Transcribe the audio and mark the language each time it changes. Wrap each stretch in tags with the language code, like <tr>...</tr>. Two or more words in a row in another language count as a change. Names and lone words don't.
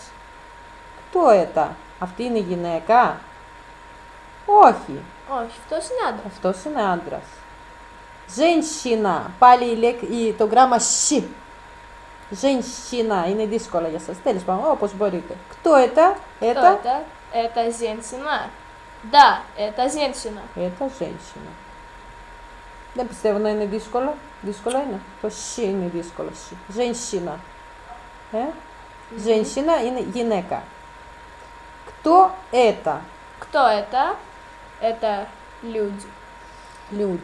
<ru>Кто это.</ru> <el>Αυτή είναι γυναίκα? Όχι. Όχι, αυτός είναι άντρας. Αυτός είναι άντρας. Женщина. Πάλι το γράμμα σ. Женщина. Είναι δύσκολο για σας. Τέλος πάντων, όπως μπορείτε.</el> <ru>Кто это. Έτα женщина. Да, это женщина. Έτα женщина.</ru> <el>Δεν πιστεύω να είναι δύσκολο. Δύσκολο είναι. Το σ είναι δύσκολο.</el> <ru>Женщина.</ru> <el>Женщина είναι γυναίκα.</el> <ru>Кто это. Кто это люди.</ru>